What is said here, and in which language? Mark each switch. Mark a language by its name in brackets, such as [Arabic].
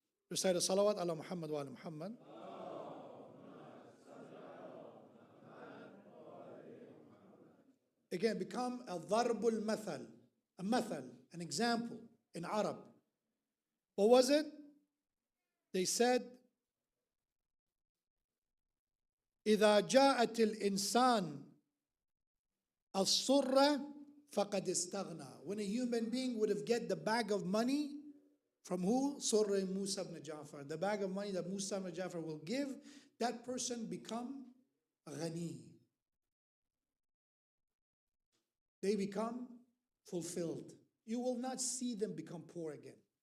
[English] Recite a salawat ala Muhammad wa ala Muhammad. Again, become a darbul mathal, an example in Arab. What was it? They said, [Arabic] إذا جاءت الإنسان الصرة فقد استغنى. [English] When a human being would have get the bag of money from who? Surah Musa ibn Ja'far. The bag of money that Musa ibn Ja'far will give, that person become ghani. They become fulfilled. You will not see them become poor again.